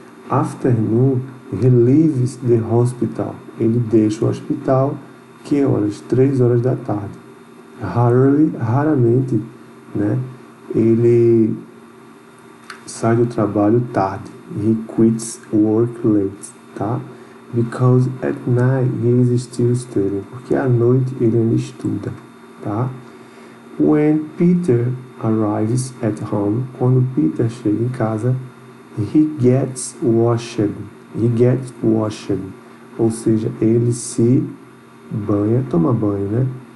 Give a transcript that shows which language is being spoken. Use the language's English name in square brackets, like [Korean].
[English] Afternoon, he leaves the hospital. [Portuguese] Ele deixa o hospital, que horas? 3 horas da tarde. Raramente, né? Ele sai do trabalho tarde. [English] He quits work late, tá? Because at night he is still studying. [Portuguese] Porque à noite ele ainda estuda, tá? [English] When Peter arrives at home, [Portuguese] quando Peter chega em casa, [English] he gets washed. He gets washed. [Portuguese] Ou seja, ele se banha, toma banho, né?